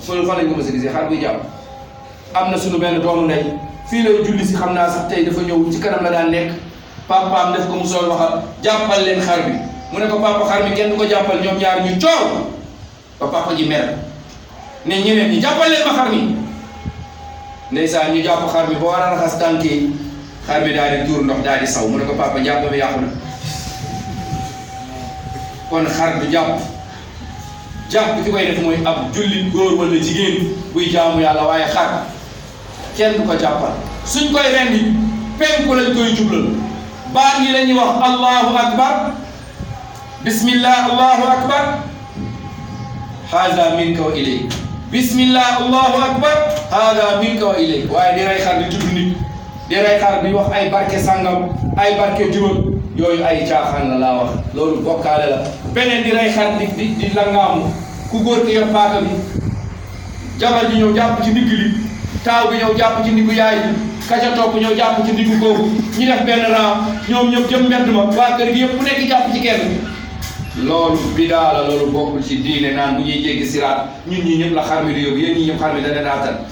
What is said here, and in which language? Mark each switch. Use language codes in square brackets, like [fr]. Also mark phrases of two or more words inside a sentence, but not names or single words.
[wo] koy rey fan lañ ko mës a gisee xar buy jàpp am na suñu benn doomu ndey fii lay julli si xam naa sax tey dafa ñëw ci kanam la daan nekk papaam def ko mu sool waxal jàppal leen xar bi mu ne ko papa xar mi kenn du ko jàppal ñoom ñaar ñu coow ba papa ji mer ne ñeneen ñi jàppal leen ma xar mi ndeysaan ñu jàpp xar mi ba war a raxas tànk yi xar mi daal di tuur ndox daal di saw mu ne ko papa jàpp bi yàqu na kon xar du jàpp ki koy def mooy ab jullit góor wala jigéen buy jaamu yàlla waaye xar kenn du ko jàppal suñ koy rendi penku lañ koy jublal baat yi la ñuy wax [ar] الله أكبر بسم الله الله أكبر هذا منك وإليك بسم الله الله أكبر هذا منك وإليك [wo] waaye di rey xar di tudd nit di rey xar di wax ay barke sangam ay barke juróom yooyu ay caaxaan la laa wax loolu bokkaale la beneen di rey xar di langaamu ku góor ki yor paaka bi jabar ji ñëw jàpp ci ndigg li taaw bi ñëw jàpp ci ndiggu yaay bi kaca topp ñëw jàpp ci ndiggu kooku ñu def benn ram ñoom ñëpp jëm mbedd ma waa kër gi yëpp ku nekk jàpp ci kenn loolu bidaa la loolu bokkul ci diine naan bu ñuy jéggi siraat ñun ñii ñëpp la xar mi di yóbbu yéen ñii ñëpp xar mi dana daatal